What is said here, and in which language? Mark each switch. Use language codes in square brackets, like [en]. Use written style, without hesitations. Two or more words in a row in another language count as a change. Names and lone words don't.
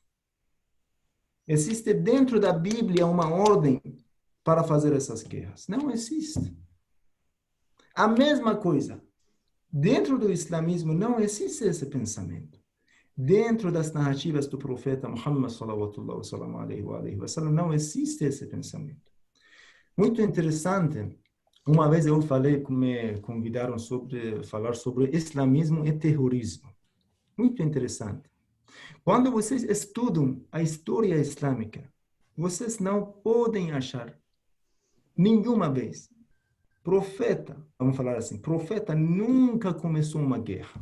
[pt] Existe dentro da Bíblia uma ordem para fazer essas guerras? Não existe. A mesma coisa. Dentro do islamismo não existe esse pensamento. Dentro das narrativas do profeta Muhammad [ar] صلى الله عليه وسلم [pt] não existe esse pensamento. Muito interessante. Uma vez eu falei, me convidaram sobre falar sobre islamismo e terrorismo. Muito interessante. Quando vocês estudam a história islâmica, vocês não podem achar nenhuma vez profeta, vamos falar assim, profeta nunca começou uma guerra.